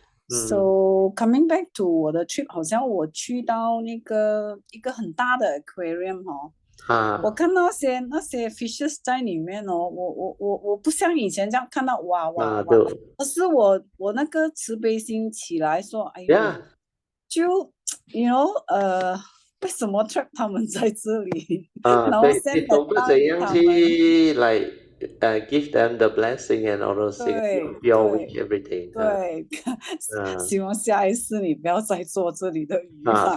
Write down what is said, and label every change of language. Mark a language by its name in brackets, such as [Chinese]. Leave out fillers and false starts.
[English] So coming back to [Chinese] 我的 trip， 好像我去到那个一个很大的 aquarium 我看到那些 fishes 在里面我不像以前这样看到哇，可是我那个慈悲心起来说，哎呦，就 [English] you know [Chinese] 为什么 trap 他们在这里？然后对，懂得怎样去 [English] like give them the blessing and all those things, your wish everything. [Chinese] 对，希望下一次你不要再做这里的鱼了。